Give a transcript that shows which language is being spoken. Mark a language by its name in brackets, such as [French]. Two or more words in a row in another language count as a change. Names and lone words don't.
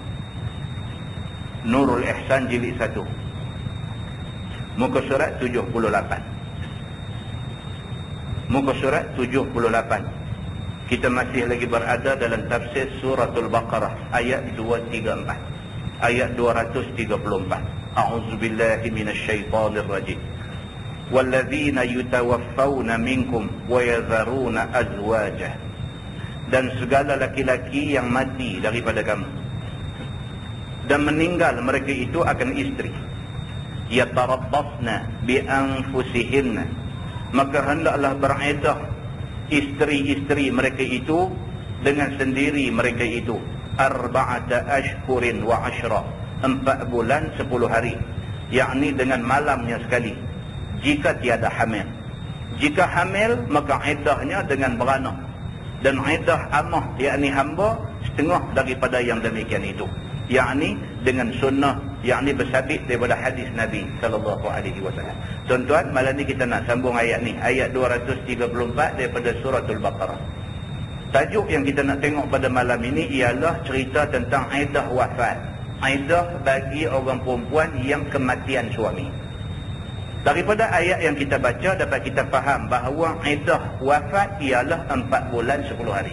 [Malay] Nurul Ihsan jilid 1. Muka surat 78. Muka surat 78. Kita masih lagi berada dalam tafsir suratul Baqarah ayat 234. Ayat 234. [Arabic] أعوذ بالله من الشيطان الرجيم. والذين يتوفون منكم ويذرون أزواجا. [Malay] Dan segala laki-laki yang mati daripada kamu. dan meninggal mereka itu akan isteri. [Arabic] يتربصن بأنفسهن, [Malay] maka hendaklah beriddah isteri-isteri mereka itu dengan sendiri mereka itu 4 [Arabic] أشهر و [Malay] 10, 4 bulan 10 hari, yakni dengan malamnya sekali, jika tiada hamil. Jika hamil maka iddahnya dengan beranak, dan iddah amah yakni hamba setengah daripada yang demikian itu, yakni dengan sunnah, yakni bersabit daripada hadis Nabi [Arabic] صلى الله عليه وسلم. [Malay] Tuan-tuan, malam ni kita nak sambung ayat ni, ayat 234 daripada suratul Baqarah. Tajuk yang kita nak tengok pada malam ini ialah cerita tentang iddah wafat, iddah bagi orang perempuan yang kematian suami. Daripada ayat yang kita baca dapat kita faham bahawa iddah wafat ialah 4 bulan 10 hari.